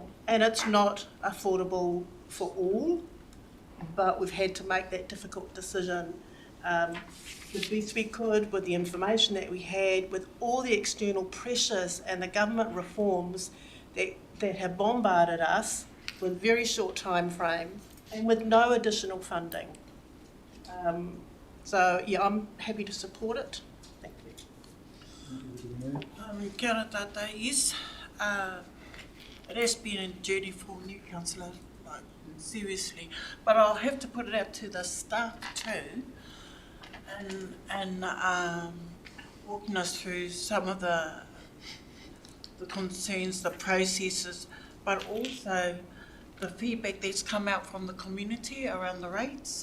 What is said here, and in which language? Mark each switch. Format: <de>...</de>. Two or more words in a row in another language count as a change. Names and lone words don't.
<en>And it's not affordable for all, but we've had to make that difficult decision the best we could with the information that we had, with all the external pressures and the government reforms that have bombarded us with very short time frame and with no additional funding. So yeah, I'm happy to support it. Thank you.</en> <mi>Kia ora tātou,</mi> <en>yes. It has been a journey for new councillor, like, seriously. But I'll have to put it out to the staff too, and walking us through some of the concerns, the processes, but also the feedback that's come out from the community around the rates.</en>